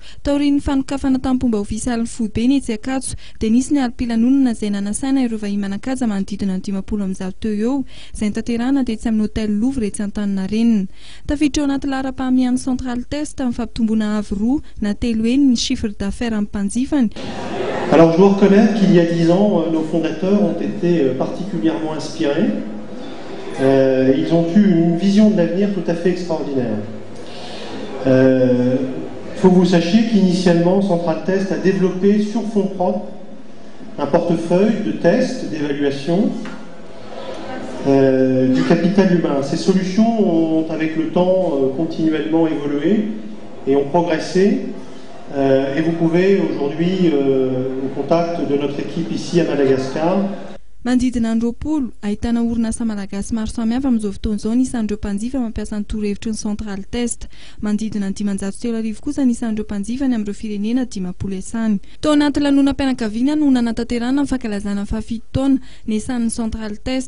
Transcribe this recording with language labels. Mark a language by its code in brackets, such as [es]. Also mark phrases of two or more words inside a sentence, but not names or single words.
[mg] Taorian'ny fanokafana tampomba ofisialy foibe ny etsy Ankatso dia nisy ny alim-pilanonana izay nanasaina ireo vahiny-manankaja manodidina ny 500 teo eo izay nitanterahana tetsy amin'ny hôtel Louvre etsy Antaninarenina. Tafiditra ao anaty laharam-pahamehana Central Test amin'ny fampitomboana avy roa na telo eny ny [fr] chiffre d'affaires [mg] amin'ny mpanjifany. [fr] Alors je dois reconnaître qu'il y a 10 ans, nos fondateurs ont été particulièrement inspirés. Ils ont eu une vision de l'avenir tout à fait extraordinaire. Il faut que vous sachiez qu'initialement, Central Test a développé sur fonds propres un portefeuille de tests, d'évaluation du capital humain. Ces solutions ont, avec le temps, continuellement évolué et ont progressé. Et vous pouvez aujourd'hui, au contact de notre équipe ici à Madagascar, [mg] Manodidina ny 20 ahitana orinasa malagasy maro samihafa amin'izao fotoana izao nisan'ireo mpanjifa mampiasa ny torohevitry ny Central Test. Manodidina ny 503 kosa nisan'ireo mpanjifany amin'ireo firenena 10 esany. Tao anaty lanonam-pianakaviana no nanatanterahana ny fankalazana ny fahafito taona niasan'ny Central Test.